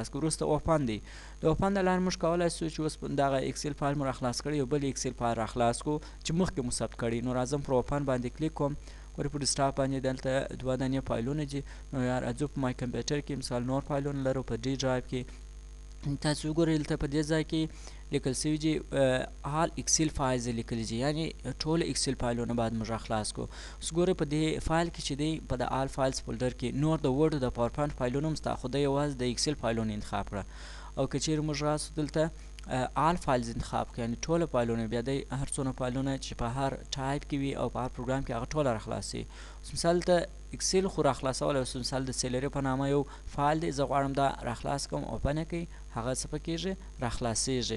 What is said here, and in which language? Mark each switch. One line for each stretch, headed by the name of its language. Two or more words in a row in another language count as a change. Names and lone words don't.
Pashto: کړو وروسته اوپن دی د اوپن د لارې موږ کولی سو چې اوس دغه
English: Excel file
Pashto: مو راخلاص کړی یو بل
English: Excel file
Pashto: راخلاص کړو چې مخکې مو ثبت کړی نو راځم پر اوپن باندې کلیک کوم ګورئ په ډیسکټاپ باندې دلته دوه دانې فایلونه دي نو یا راځو په مای کمپیوټر کې مثال نور فایلونه لرو په
English: D drive
Pashto: کې تاسو وګورئ دلته په دې ځای کې لیکل سوي دي
English: all excel files
Pashto: لیکلي دي یعنې ټول اکسل فایلونه باید موږ راخلاص کړو اوس ګورئ په دې فایل کې چې دی په د
English: all files
Pashto: فولډر کې نور د ورډ د پاور پوینټ فایلونه هم شته خو دی یوازې د اکسل فایلونه انتخاب کړه او که چیرې موږ راسو دلته
English: All Files
Pashto: انتخاب کړئ، یعنې ټوله فایلونه بیا دی هر څونه فایلونه چې په هر ټایپ کې وي او په هر پروګرام کې هغه ټوله راخلاصوي. اوس مثال ته اکسل خو راخلاصولی، اوس مثال د سیلري په نامه یو فایل دی، زه غواړم دا راخلاص کړم، اوپن یې کوئ، هغه څه په کېږي راخلاصېږي.